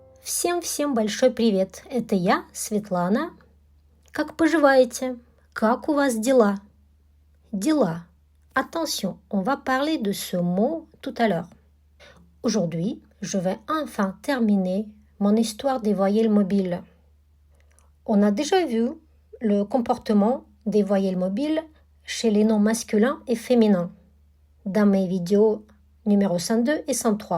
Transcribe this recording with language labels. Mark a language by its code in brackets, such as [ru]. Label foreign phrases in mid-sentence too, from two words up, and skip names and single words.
[ru] Всем большой привет! Это я, Светлана. Как поживаете? Как у вас дела? Дела. [fr] Attention, on va parler de ce mot tout à l'heure. Aujourd'hui, je vais enfin terminer mon histoire des voyelles mobiles. On a déjà vu le comportement des voyelles mobiles chez les noms masculins et féminins dans mes vidéos numéro 102 et 103.